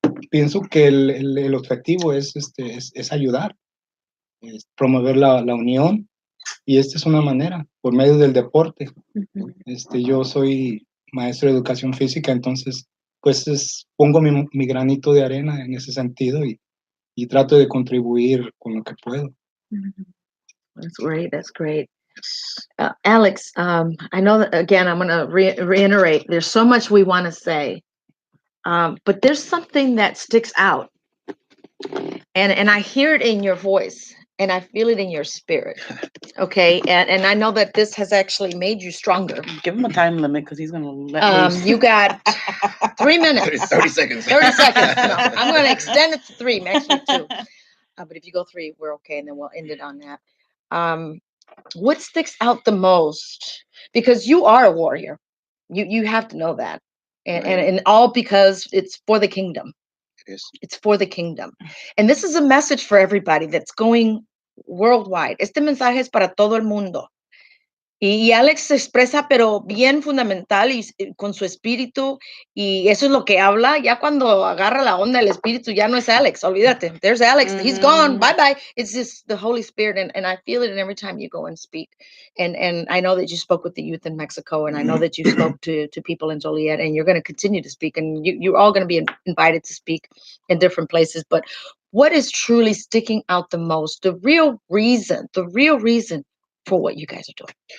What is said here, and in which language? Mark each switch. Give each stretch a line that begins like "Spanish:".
Spanish: Pienso que el objetivo es ayudar, es promover la unión, y esta es una manera, por medio del deporte. Yo soy maestro de educación física, entonces pues pongo mi granito de arena en ese sentido y trato de contribuir con lo que puedo.
English: That's great. That's great. Alex, I know that, again, I'm going to reiterate, there's so much we want to say, but there's something that sticks out. And I hear it in your voice, and I feel it in your spirit. Okay. And I know that this has actually made you stronger. Give him a time limit because he's going to let loose. You got 3 minutes. 30 seconds. 30 seconds. No, I'm going to extend it to 3, actually 2. But if you go 3, we're okay, and then we'll end it on that. What sticks out the most? Because you are a warrior. You have to know that. And all because it's for the kingdom. It is. It's for the kingdom. And this is a message for everybody that's going worldwide.
Spanish: Este mensaje es para todo el mundo. Y Alex se expresa, pero bien fundamental y con su espíritu, y eso es lo que habla. Ya cuando agarra la onda del espíritu, ya no es Alex, olvídate.
English: There's Alex, he's gone, bye-bye. It's just the Holy Spirit, and I feel it in every time you go and speak. And I know that you spoke with the youth in Mexico, and I know that you spoke to people in Joliet, and you're going to continue to speak, and you're all going to be invited to speak in different places. But what is truly sticking out the most, the real reason for what you guys are doing?